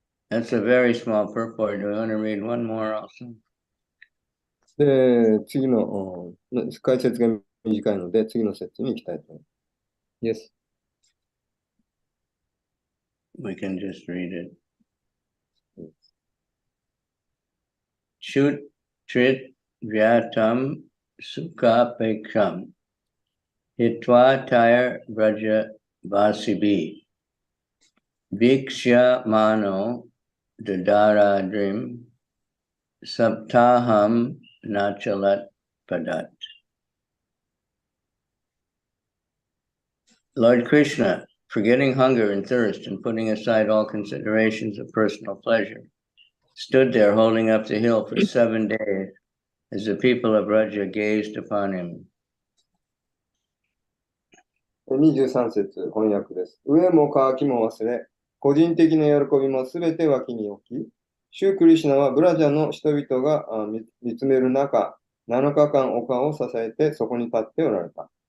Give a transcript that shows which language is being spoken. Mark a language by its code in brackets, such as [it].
[en] That's a very small purport. Do we want to read one more also? [ja] で、次の、解説が短いので、次の説に行きたいと思います。 [en] Yes. We can just read it. [sa] Chut Trit Vyatam Sukapekam Hitva Tire Braja Vasibi Bhiksha Mano Dadaradrim Saptaham Nachalat Padat. [en] Lord Krishna, forgetting hunger and thirst and putting aside all considerations of personal pleasure, stood there holding up the hill for 7 days as the people of Raja gazed upon him. [ja] 23節翻訳です。上も渇きも忘れ、個人的な喜びもすべて脇に置き、シュークリシュナはブラジャの人々が見つめる中、7日間丘を支えてそこに立っておられた。